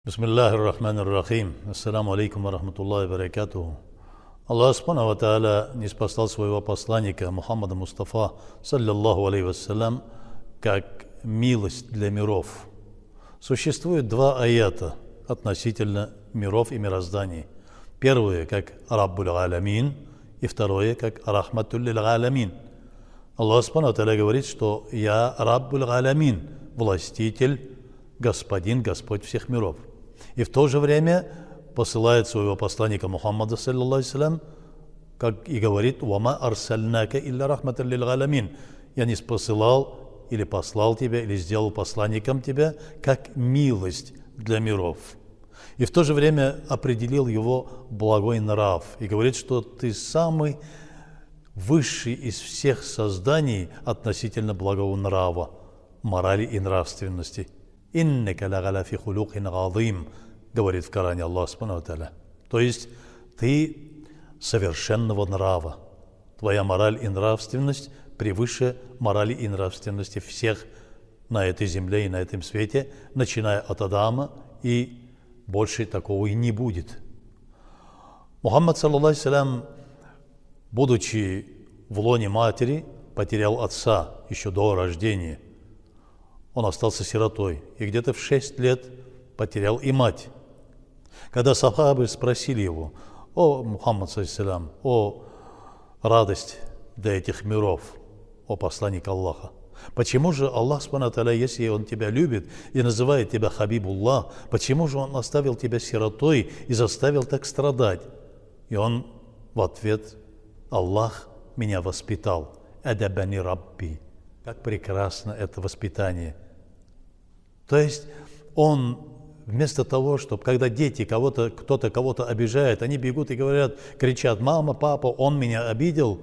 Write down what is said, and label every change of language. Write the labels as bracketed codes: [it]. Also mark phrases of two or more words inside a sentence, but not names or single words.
[ar] بسم الله الرحمن الرحيم. السلام عليكم ورحمة الله وبركاته. الله سبحانه وتعالى [ru] ниспослал своего посланника Мухаммада Мустафа, [ar] صلى الله عليه وسلم, [ru] как милость для миров. Существует два аята относительно миров и мирозданий. Первое, как [ar] رب العالمين, [ru] и второе, как [ar] رحمة للعالمين. الله سبحانه وتعالى [ru] говорит, что «Я [ar] رب العالمين», [ru] властитель, господин, Господь всех миров. И в то же время посылает своего посланника Мухаммада, [ar] صلى الله عليه وسلم, [ru] как и говорит: [ar] «وما أرسلناك إلا رحمة للعالمين». [ru] Я не посылал или послал тебя, или сделал посланником тебя, как милость для миров. И в то же время определил его благой нрав. И говорит, что ты самый высший из всех созданий относительно благого нрава, морали и нравственности. [ar] «إنك لعلى خلق عظيم», [ru] говорит в Коране [ar] الله سبحانه وتعالى. [ru] То есть ты совершенного нрава. Твоя мораль и нравственность превыше морали и нравственности всех на этой земле и на этом свете, начиная от Адама, и больше такого и не будет. Мухаммад, [ar] صلى الله عليه وسلم, [ru] будучи в лоне матери, потерял отца еще до рождения. Он остался сиротой, и где-то в 6 лет потерял и мать. Когда сахабы спросили его: «О Мухаммад, саллаллаху, о радость для этих миров, о посланник Аллаха, почему же [ar] الله سبحانه وتعالى, [ru] если Он тебя любит и называет тебя Хабибуллах, почему же Он оставил тебя сиротой и заставил так страдать?» И он в ответ: «Аллах меня воспитал, [ar] أدبني ربي». [ru] Как прекрасно это воспитание. То есть он вместо того, чтобы, когда дети, кто-то кого-то обижает, они бегут и говорят, кричат: «Мама, папа, он меня обидел».